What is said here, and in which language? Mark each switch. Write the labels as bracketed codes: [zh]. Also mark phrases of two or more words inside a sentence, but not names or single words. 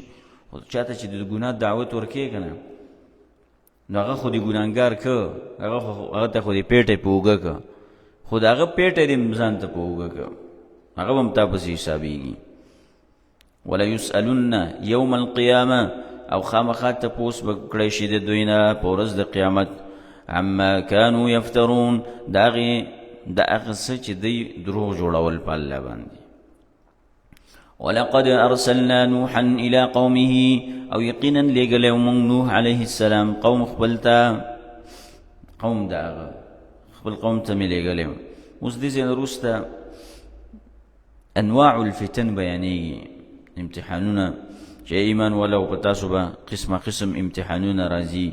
[ps] خو چا ته چې د ګناه دعوت ورکوې که نه نو هغه خو دې ګناهګار که، هغه ته خو دې پیټی په اوږه که، خو د هغه پیټی دې ځان ته په اوږه که، هغه به هم تا پسې حسابېږي. [ar] وليسألن یوم القیامه، [ps] او خامخا تپوس به کړی شي د دوی نه په ورځ د قیامت. [ar] عما كانوا يفترون، [ps] د هغه څه چې دوی دروغ جوړول په الله باندې. [ar] ولقد ارسلنا نوحا الى قومه، [ps] او یقینا لېږلی موږ نوح [ar] علیه السلام [ps] قوم خپل ته، قوم د هغه خپل قوم ته مې لېږلی. اوس دې ځای نه وروسته [ar] انواع الفتن [ps] بیانېږي، امتحانونه چې ایمان ولو په تاسو به قسمه قسم امتحانونه راځي.